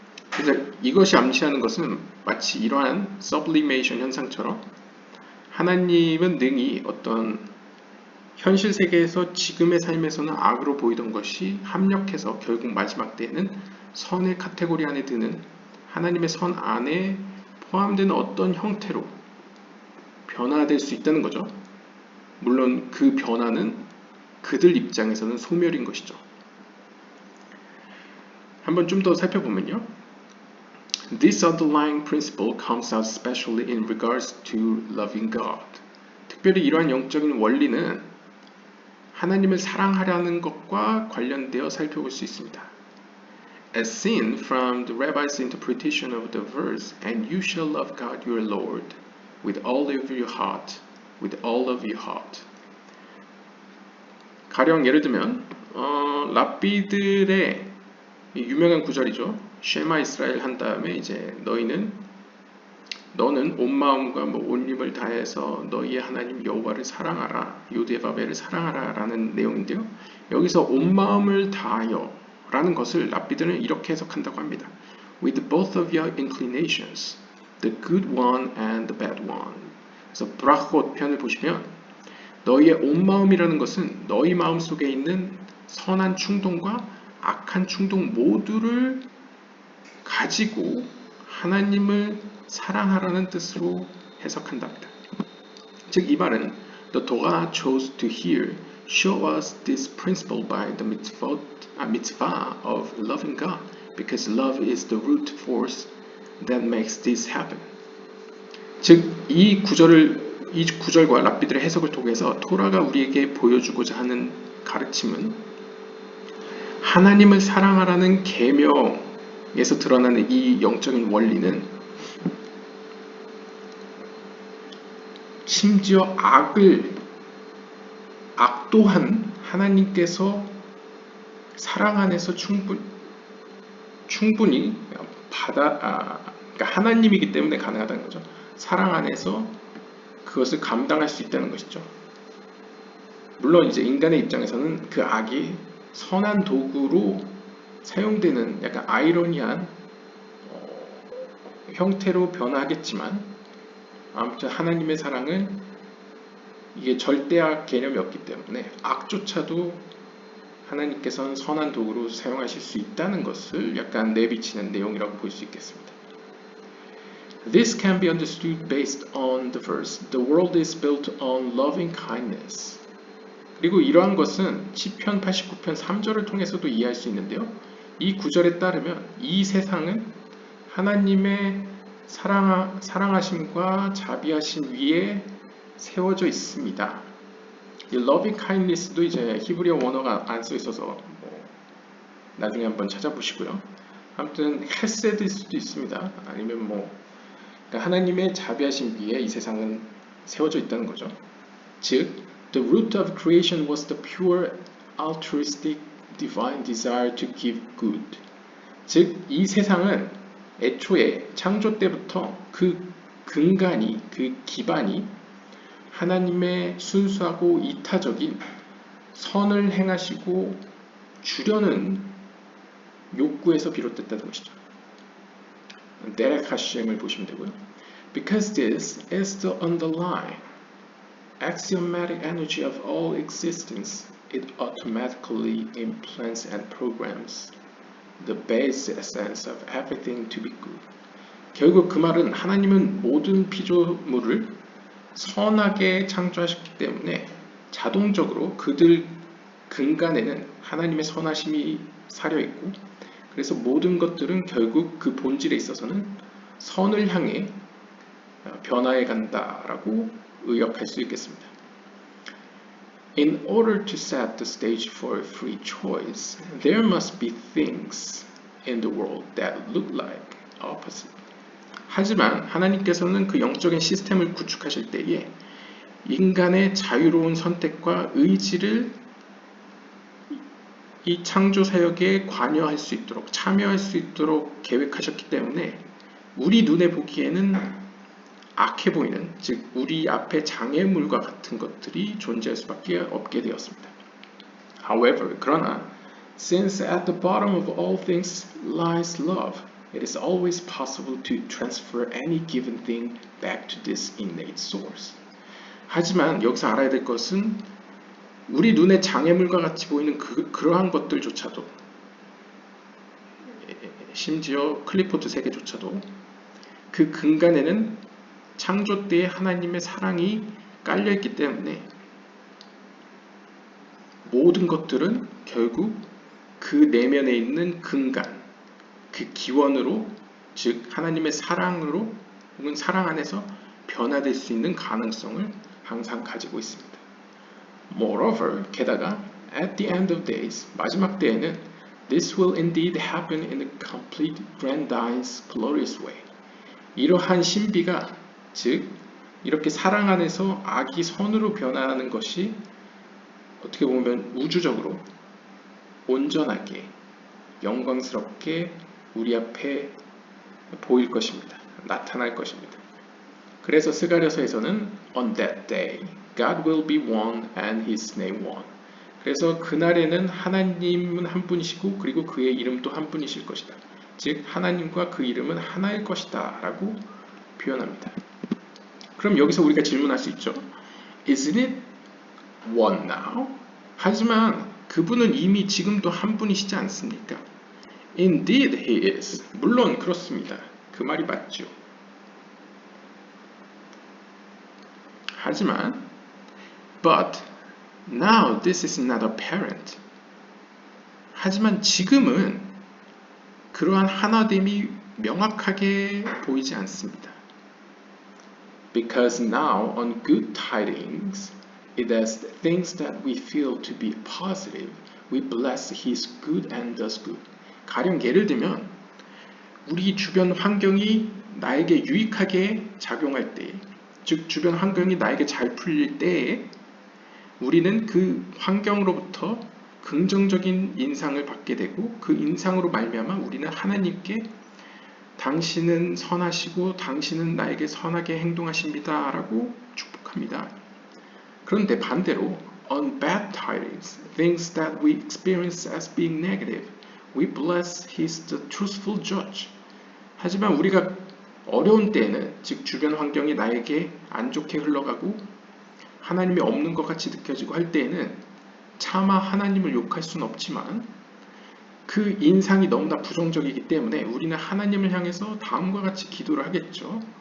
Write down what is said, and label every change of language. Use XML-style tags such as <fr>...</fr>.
<ko>그래서 이것이 암시하는 것은 마치 이러한 sublimation 현상처럼 하나님은 능히 어떤 현실 세계에서 지금의 삶에서는 악으로 보이던 것이 합력해서 결국 마지막 때에는 선의 카테고리 안에 드는 하나님의 선 안에 포함되는 어떤 형태로 변화될 수 있다는 거죠. 물론 그 변화는 그들 입장에서는 소멸인 것이죠. 한번 좀 더 살펴보면요.</ko> <en>This underlying principle comes out especially in regards to loving God.</en> <ko>특별히 이러한 영적인 원리는 하나님을 사랑하려는 것과 관련되어 살펴볼 수 있습니다.</ko> <en>As seen from the rabbi's interpretation of the verse, and you shall love God your Lord with all of your heart, with all of your heart.</en> <ko>가령 예를 들면 랍비들의 유명한 구절이죠. 쉐마 이스라엘 한 다음에 이제 너는 온 마음과 온 힘을 다해서 너희의 하나님 여호와를 사랑하라, 요데바벨을 사랑하라 라는 내용인데요. 여기서 온 마음을 다하여 라는 것을 랍비들은 이렇게 해석한다고 합니다.</ko> <en>With both of your inclinations, the good one and the bad one.</en> <ko>그래서 브라콧 편을 보시면 너희의 온 마음이라는 것은 너희 마음 속에 있는 선한 충동과 악한 충동 모두를 가지고 하나님을 사랑하라는 뜻으로 해석한답니다. 즉 이 말은</ko> <en>The Torah chose to here show us this principle by the mitzvah of loving God because love is the root force that makes this happen.</en> <ko>즉 이 구절과 랍비들의 해석을 통해서 토라가 우리에게 보여주고자 하는 가르침은 하나님을 사랑하라는 계명에서 드러나는 이 영적인 원리는 심지어 악 또한 하나님께서 사랑 안에서 충분히 그러니까 하나님이기 때문에 가능하다는 거죠. 사랑 안에서 그것을 감당할 수 있다는 것이죠. 물론 이제 인간의 입장에서는 그 악이 선한 도구로 사용되는 약간 아이러니한 형태로 변하겠지만 아무튼 하나님의 사랑은 이게 절대악 개념이 없기 때문에 악조차도 하나님께서는 선한 도구로 사용하실 수 있다는 것을 약간 내비치는 내용이라고 볼 수 있겠습니다.</ko> <en>This can be understood based on the verse, The world is built on loving kindness.</en> <ko>그리고 이러한 것은 시편 89편 3절을 통해서도 이해할 수 있는데요. 이 구절에 따르면 이 세상은 하나님의 사랑하심과 자비하심 위에 세워져 있습니다. 이 loving kindness도 이제 히브리어 원어가 안 써 있어서 나중에 한번 찾아보시고요. 아무튼 헤세드일 수도 있습니다. 아니면 그러니까 하나님의 자비하심 위에 이 세상은 세워져 있다는 거죠.</ko> <en>즉 The root of creation was the pure, altruistic, divine desire to give good.</en> <ko>즉, 이 세상은 애초에 창조 때부터 그 근간이, 그 기반이 하나님의 순수하고 이타적인 선을 행하시고 주려는 욕구에서 비롯됐다는 것이죠. 데렉 하셴을 보시면 되고요.</ko> <en>Because this is the underlying axiomatic energy of all existence, it automatically implants and programs the base essence of everything to be good.</en> <ko>결국 그 말은 하나님은 모든 피조물을 선하게 창조하셨기 때문에 자동적으로 그들 근간에는 하나님의 선하심이 사려 있고, 그래서 모든 것들은 결국 그 본질에 있어서는 선을 향해 변화해 간다라고 의역할 수 있겠습니다.</ko> <en>In order to set the stage for free choice, there must be things in the world that look like opposite.</en> <ko>하지만 하나님께서는 그 영적인 시스템을 구축하실 때에 인간의 자유로운 선택과 의지를 이 창조 사역에 관여할 수 있도록 참여할 수 있도록 계획하셨기 때문에 우리 눈에 보기에는 악해 보이는, 즉 우리 앞에 장애물과 같은 것들이 존재할 수밖에 없게 되었습니다.</ko> <en>However,</en> <ko>그러나</ko> <en>since at the bottom of all things lies love, it is always possible to transfer any given thing back to this innate source.</en> <ko>하지만 여기서 알아야 될 것은 우리 눈에 장애물과 같이 보이는 그러한 것들조차도 심지어 클리포트 세계조차도 그 근간에는 창조 때의 하나님의 사랑이 깔려있기 때문에 모든 것들은 결국 그 내면에 있는 근간, 그 기원으로, 즉 하나님의 사랑으로 혹은 사랑 안에서 변화될 수 있는 가능성을 항상 가지고 있습니다.</ko> <en>Moreover,</en> <ko>게다가</ko> <en>at the end of days,</en> <ko>마지막 때에는</ko> <en>this will indeed happen in a complete, grandiose, glorious way.</en> <ko>이러한 신비가 즉 이렇게 사랑 안에서 악이 선으로 변화하는 것이 어떻게 보면 우주적으로 온전하게 영광스럽게 우리 앞에 보일 것입니다. 나타날 것입니다. 그래서 스가랴서에서는</ko> <en>On that day, God will be one and His name one.</en> <ko>그래서 그날에는 하나님은 한 분이시고 그리고 그의 이름도 한 분이실 것이다. 즉 하나님과 그 이름은 하나일 것이다 라고 표현합니다. 그럼 여기서 우리가 질문할 수 있죠.</ko> <en>Isn't it one now?</en> <ko>하지만 그분은 이미 지금도 한 분이시지 않습니까?</ko> <en>Indeed he is.</en> <ko>물론 그렇습니다. 그 말이 맞죠. 하지만</ko> <en>But now this is not apparent.</en> <ko>하지만 지금은 그러한 하나됨이 명확하게 보이지 않습니다.</ko> <en>Because now on good tidings, it is things that we feel to be positive, we bless His good and does good.</en> <ko>가령 예를 들면 우리 주변 환경이 나에게 유익하게 작용할 때, 즉 주변 환경이 나에게 잘 풀릴 때에 우리는 그 환경으로부터 긍정적인 인상을 받게 되고 그 인상으로 말미암아 우리는 하나님께 당신은 선하시고 당신은 나에게 선하게 행동하십니다 라고 축복합니다. 그런데 반대로</ko> <en>on bad tidings, things that we experience as being negative, we bless His the truthful judge.</en> <ko>하지만 우리가 어려운 때에는, 즉 주변 환경이 나에게 안 좋게 흘러가고 하나님이 없는 것 같이 느껴지고 할 때에는 차마 하나님을 욕할 수는 없지만 그 인상이 너무나 부정적이기 때문에 우리는 하나님을 향해서 다음과 같이 기도를 하겠죠.</ko>